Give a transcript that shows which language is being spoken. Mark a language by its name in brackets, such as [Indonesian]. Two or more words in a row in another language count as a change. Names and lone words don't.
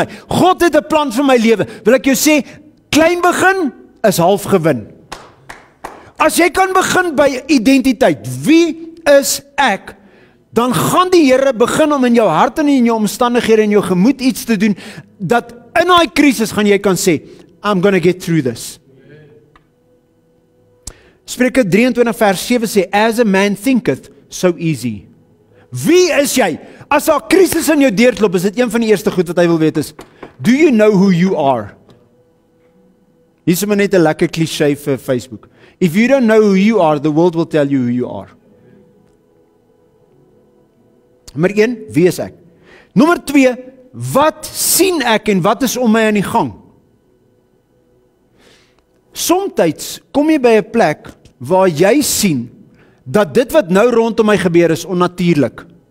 [Afrikaans] God het 'n plan vir my lewe. Wil ek jou sê, klein begin is half gewin. As jy kan begin by identiteit, wie is ek? Dan gaan die Here begin om in jou hart en in jou omstandighede en jou gemoed iets te doen, dat in daai krisis gaan jy kan sê, [English] I'm gonna get through this. [Afrikaans] Spreuke 23 vers 7 sê, [English] as a man thinketh, so easy. [Afrikaans] Wie is jy? As daar 'n krisis in jou deurloop, is dit een van die eerste goed wat hy wil weet is, [English] do you know who you are? [Afrikaans] Hier is maar net 'n lekker cliché vir Facebook. [English] If you don't know who you are, the world will tell you who you are. [Afrikaans] Nommer 1, wie is ek? Nommer 2, wat sien ek en wat is om my aan die gang? Somstyds kom jy by 'n plek waar jy sien dat dit wat nou rondom my gebeur is onnatuurlik.